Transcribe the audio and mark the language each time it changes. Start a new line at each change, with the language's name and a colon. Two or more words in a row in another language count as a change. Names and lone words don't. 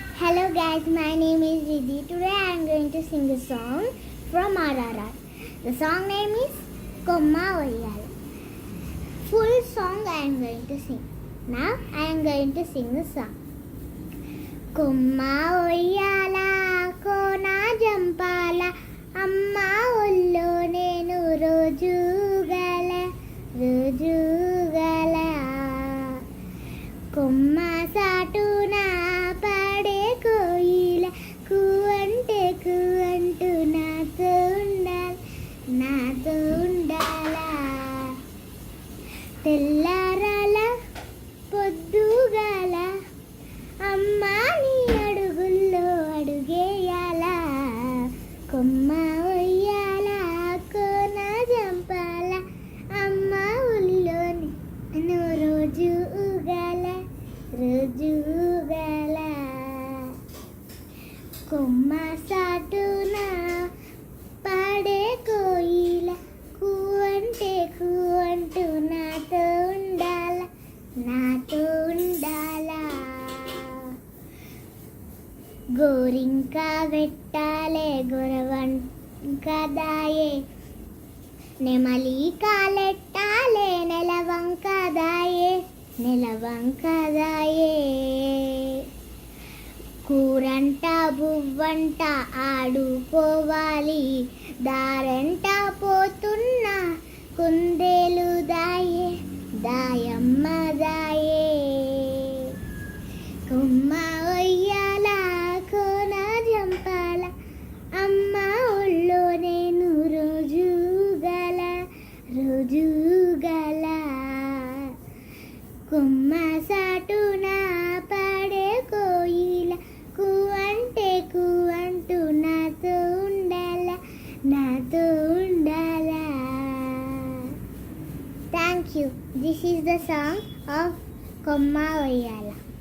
English: Hello guys, my name is Riddhi. Today I am going to sing a song from RRR. The song name is Komma Oyyala. Full song I am going to sing. Now I am going to sing the song.
Telugu: కొమ్మ ఒయ్యాల, కోన జంపాల, అమ్మ ఒళ్ళో నేను రోజుగల, రోజుగల. కొమ్మ సాటున పాడే కోయిల, కువంటే కువంటూ నాతో ఉండాల తెల్లారాల పొద్దుగాల అమ్మ నీ అడుగుల్లో అడుగేయాల కొమ్మ ఒయ్యాల కోన జంపాల అమ్మ ఒళ్ళో నేను రోజుగల రోజుగల కొమ్మ సాటున పాడే కోయిల కువంటే కువంటూ నాతో ఉండాల గోరింక వెత్తాలే గోరవంక దాయే నెమలి కలెత్తాలే నెలవంక దాయే కూరంట బువ్వంట ఆడుకోవాలి దారంట పోతున్న కుందేలు దాయే దాయమ్మ దాయే కొమ్మ ఒయ్యాల కోన జంపాల అమ్మ ఒళ్ళో నేను రోజుగల కొమ్మ సాటున పాడే కోయిల కువంటే కువంటూ నాతో ఉండాల.
English: Thank you. This is the song of Komma Oyyala.